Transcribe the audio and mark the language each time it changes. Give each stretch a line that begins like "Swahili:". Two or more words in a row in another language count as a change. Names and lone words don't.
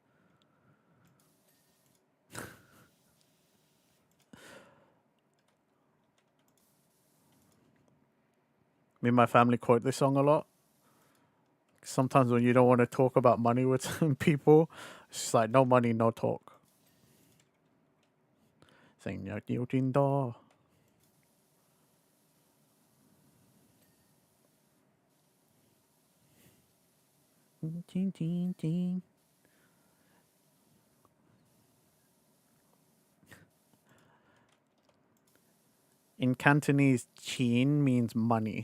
English: Me and my family quote this song a lot. Sometimes when you don't want to talk about money with some people, it's just like no money, no talk. Sing your Yutin Do. Ching, ching, ching. In Cantonese, chin means money.